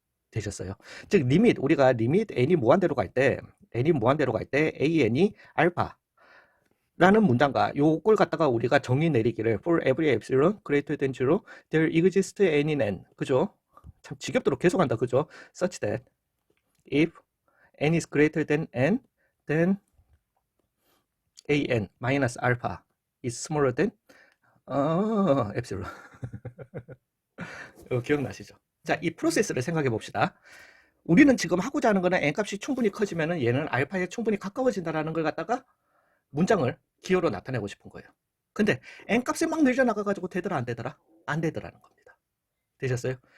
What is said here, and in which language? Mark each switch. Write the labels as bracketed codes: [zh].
[ko] 되셨어요? 즉 리밋, 우리가 리밋 n이 무한대로 갈 때 an이 알파 라는 문장과 요걸 갖다가 우리가 정의 내리기를 [en] for every epsilon greater than 0 there exists n in n, [ko] 그죠? 참 지겹도록 계속한다, 그죠? [en] such that if n is greater than n, then an minus alpha is smaller than epsilon. [ko] 기억나시죠? 자, 이 프로세스를 생각해 봅시다. 우리는 지금 하고자 하는 거는 n 값이 충분히 커지면은 얘는 알파에 충분히 가까워진다라는 걸 갖다가 문장을 기호로 나타내고 싶은 거예요. 근데 n 값이 막 늘려나가가지고 되더라 안 되더라? 안 되더라는 겁니다. 되셨어요?